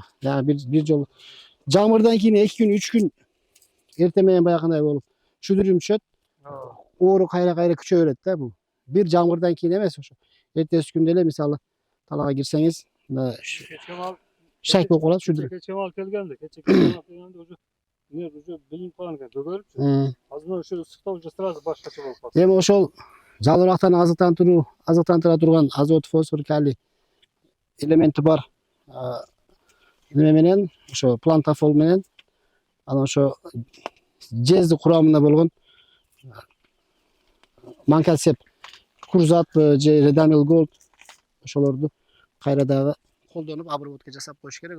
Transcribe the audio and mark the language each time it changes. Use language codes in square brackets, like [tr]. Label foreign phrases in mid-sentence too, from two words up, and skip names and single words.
[ky] Дагы бир жолу жаңбырдан кийин 2 күн, 3 күн эртең менен баягындай болуп шүдүрүм түшөт. Оору кайра күчөй берет да бул. Бир жаңбырдан кийин эмес ошо. Эртеси күндө эле мисалы талаага кирсеңиз, мына шайт болуп калат шүдүрүп. Кече мал келгенде. Кече мал келгенде уже билинип калган экен. Бөгөрүпчү. Азыр ошо ысыкта [ru] уже сразу [ky] башкача болуп калды. Эми ошол жалбырактан азыктандыра турган азот, фосфор, калий элементи бар. Неме менен ошо плантафол менен анан ошо жезди курамында болгон манкальцеп курзат же Redamil Gold ошолорду кайра дагы колдонуп обработка жасап коюш керек.